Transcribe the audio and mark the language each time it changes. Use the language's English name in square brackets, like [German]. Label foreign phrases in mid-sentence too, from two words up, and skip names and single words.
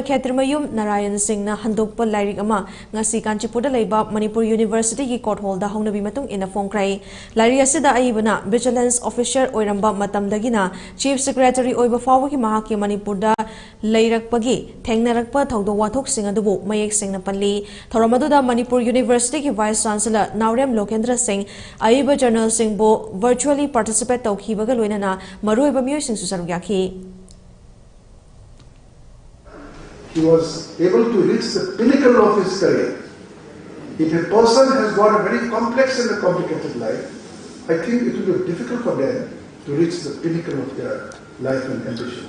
[Manipuri] Khetrimayum Narayan Singh na handokpa Larik ama ngasi Kanchipurda leiba Manipur University gi [English] court hall [Manipuri] da hongnabi matung ina phongkrai Larik asida aibana [English] vigilance officer [Manipuri] oiramba matamdagina [English] Chief Secretary [Manipuri] oiba fawagi mahaki Manipurda leirakpagi thengnarakpa thongdo wathok sing adubu mayek sing na panli Thoramaduda Manipur University ki [English] Vice Chancellor [Manipuri] Naurem Lokendra Singh Aiba Journal Singh bo [English] virtually participate [Manipuri] tawkhibaga loinana maruiba mioy sing susarugaki. [English] He was able to reach the pinnacle of his career. If a person has got a very complex and a complicated life, I think it will be difficult for them to reach the pinnacle of their life and ambition.